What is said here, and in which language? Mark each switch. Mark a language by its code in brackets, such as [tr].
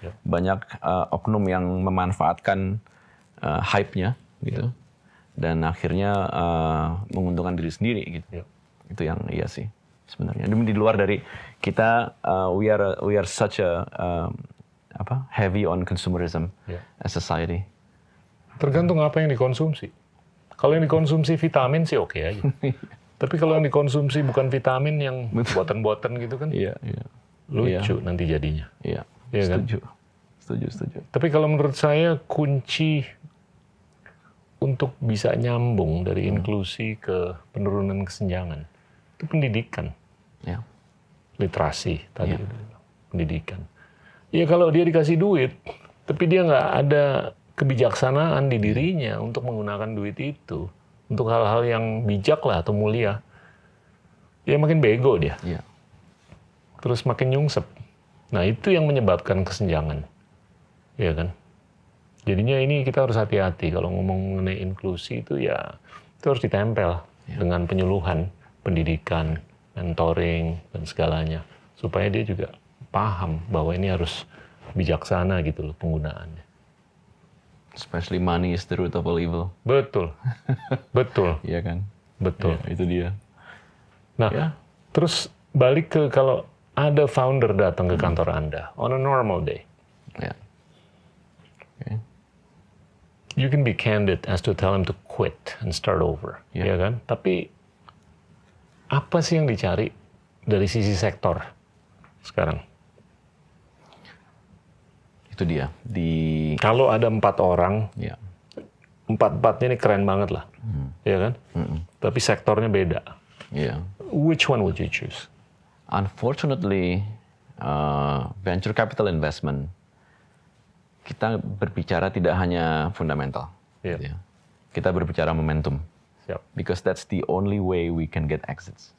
[id] Banyak oknum yang memanfaatkan hype-nya gitu dan akhirnya menguntungkan diri sendiri gitu. Itu yang iya sih sebenarnya. Di luar dari kita [en] we are such a heavy on consumerism as society. [id] Tergantung apa yang dikonsumsi. Kalau yang dikonsumsi vitamin sih oke aja. Tapi kalau yang dikonsumsi bukan vitamin yang buatan-buatan gitu kan, lucu nanti jadinya. Iya, Iya kan? Setuju. Tapi kalau menurut saya kunci untuk bisa nyambung dari inklusi ke penurunan kesenjangan itu pendidikan, Ya. literasi tadi, pendidikan. Ya kalau dia dikasih duit, tapi dia nggak ada kebijaksanaan di dirinya untuk menggunakan duit itu untuk hal-hal yang bijak lah atau mulia, ya makin bego dia. Iya. Terus makin nyungsep. Nah itu yang menyebabkan kesenjangan, ya kan? Jadinya ini kita harus hati-hati kalau ngomong mengenai inklusi itu ya itu harus ditempel dengan penyuluhan, pendidikan, mentoring dan segalanya supaya dia juga paham bahwa ini harus bijaksana gitu loh penggunaannya. [en] Especially money is the root of all evil. [id] Betul, betul, Iya kan? betul. Ya, itu dia. Nah, terus balik ke kalau ada founder datang ke kantor Anda [en] on a normal day, [id] Ya. Okay. [en] you can be candid as to tell him to quit and start over, [id] ya kan? Tapi apa sih yang dicari dari sisi sektor sekarang? Itu dia. Kalau ada 4 orang, Ya. 4-4-nya ini keren banget lah, ya kan? Tapi sektornya beda. Ya. [en] Which one would you choose? Unfortunately, venture capital investment [id] kita berbicara tidak hanya fundamental. Iya. Gitu ya. Kita berbicara momentum. Siap, [en] Because that's the only way we can get exits.